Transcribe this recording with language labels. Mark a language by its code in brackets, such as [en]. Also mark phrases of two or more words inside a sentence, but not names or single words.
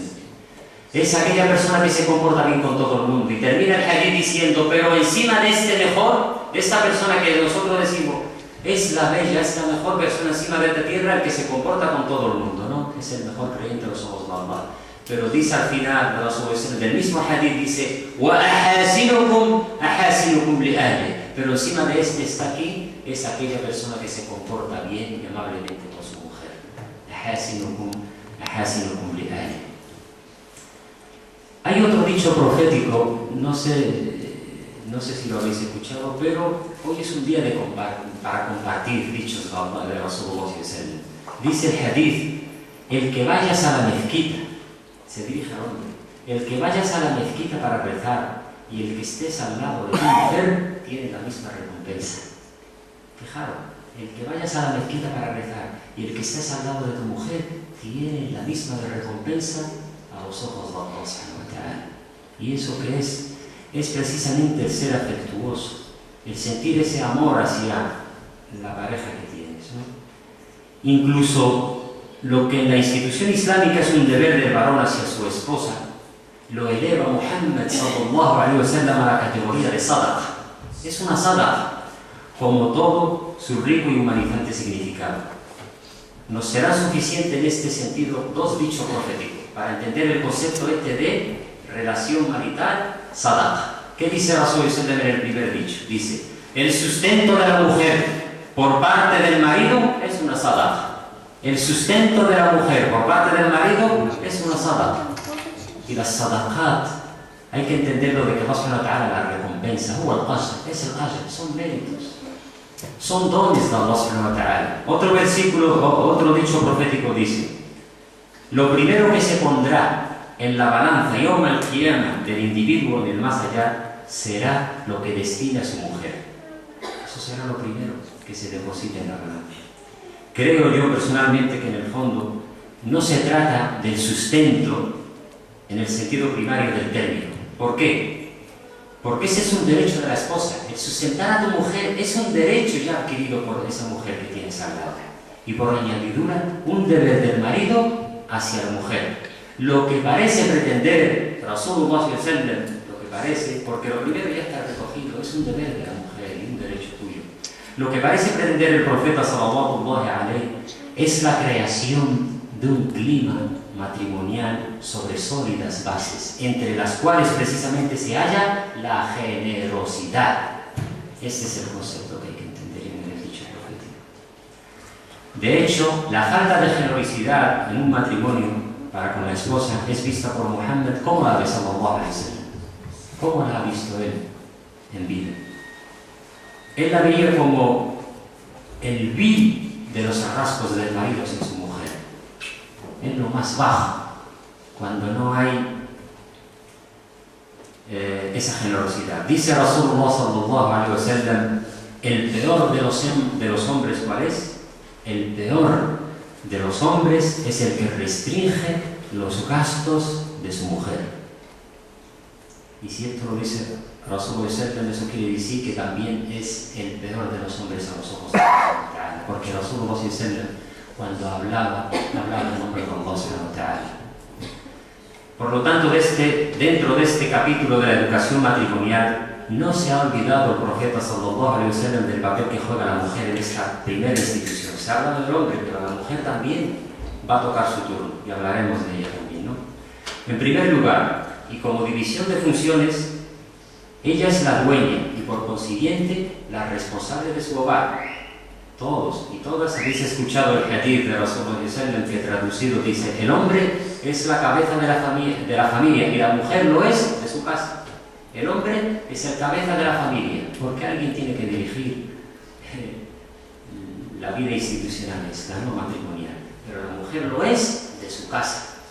[es] Es aquella persona que se comporta bien con todo el mundo. Y termina el hadith diciendo, pero encima de este mejor, de esta persona que nosotros decimos, es la bella, es la mejor persona encima de esta tierra, el que se comporta con todo el mundo, ¿no? Es el mejor creyente de los ojos de Allah. Pero dice al final del mismo hadith, dice, [ar] وَأَحَاسِنُكُمْ أَحَاسِنُكُمْ لِأَهْلِهِ. [es] Pero encima de este está aquí, es aquella persona que se comporta bien y amablemente con su mujer. [ar] أَحَاسِنُكُمْ أَحَاسِنُكُمْ لِأَهْلِهِ. [es] Hay otro dicho profético, no sé si lo habéis escuchado, pero hoy es un día para compartir dichos de Rasulullah. Dice el hadith, el que vayas a la mezquita, se dirige al hombre, el que vayas a la mezquita para rezar y el que estés al lado de tu mujer tiene la misma recompensa. Fijaros, el que vayas a la mezquita para rezar y el que estés al lado de tu mujer tiene la misma recompensa a los ojos de [ar] الله سبحانه وتعالى. [es] ¿Y eso qué es? Es precisamente el ser afectuoso, el sentir ese amor hacia la pareja que tienes, ¿no? Incluso lo que en la institución islámica es un deber del varón hacia su esposa, lo eleva Muhammad [ar] صلى الله عليه وسلم [es] a la categoría de sadaqa. Es una sadaqa, como todo su rico y humanizante significado. Nos será suficiente en este sentido dos dichos proféticos para entender el concepto de relación marital, sadaqa. ¿Qué dice Rasul en el primer dicho? Dice, el sustento de la mujer por parte del marido es una sadaqa. El sustento de la mujer por parte del marido es una sadaqa. Y las sadaqat, hay que entenderlo de que [ar] الله سبحانه وتعالى [es] la recompensa, es el ajr, son méritos, son dones de [ar] الله سبحانه وتعالى. [es] Otro versículo, otro dicho profético dice, lo primero que se pondrá en la balanza [ar] يوم القيامة [es] del individuo del más allá será lo que destina a su mujer. Eso será lo primero que se deposite en la balanza. Creo yo personalmente que en el fondo no se trata del sustento en el sentido primario del término. ¿Por qué? Porque ese es un derecho de la esposa. El sustentar a tu mujer es un derecho ya adquirido por esa mujer que tienes al lado. Y por añadidura, un deber del marido hacia la mujer. Lo que parece pretender [ar] رسول الله صلى الله عليه وسلم, [es] lo que parece, porque lo primero ya está recogido, es un deber de la mujer y un derecho tuyo. Lo que parece pretender el profeta [ar] صلى الله عليه [es] es la creación de un clima matrimonial sobre sólidas bases, entre las cuales precisamente se halla la generosidad. Este es el concepto que hay que entender en el dicho profético. De hecho, la falta de generosidad en un matrimonio para con la esposa es vista por Muhammad. ¿Cómo la ve [ar] صلى الله عليه وسلم? [es] ¿Cómo la ha visto él en vida? Él la veía como el vil de los rasgos del marido en su mujer. Es lo más bajo, cuando no hay esa generosidad. Dice [ar] رسول الله صلى الله عليه وسلم, [es] el peor de los hombres, ¿cuál es? El peor de los hombres es el que restringe los gastos de su mujer. Y si esto lo dice [ar] رسول الله صلى الله عليه وسلم, [es] eso quiere decir que también es el peor de los hombres a los ojos de Allah, porque [ar] رسول الله صلى الله عليه وسلم, [es] cuando hablaba en nombre de [ar] الله سبحانه وتعالى. [es] Por lo tanto, dentro de este capítulo de la educación matrimonial, no se ha olvidado el profeta [ar] صلى الله عليه وسلم [es] del papel que juega la mujer en esta primera institución. Se ha hablado del hombre, pero la mujer también va a tocar su turno, y hablaremos de ella también, ¿no? En primer lugar, y como división de funciones, ella es la dueña y por consiguiente la responsable de su hogar. Todos y todas habéis escuchado el hadith de [ar] رسول الله صلى الله عليه وسلم, [es] que traducido dice: el hombre es la cabeza de la familia y la mujer lo es de su casa. El hombre es el cabeza de la familia, porque alguien tiene que dirigir la vida institucional, la no matrimonial, pero la mujer lo es de su casa.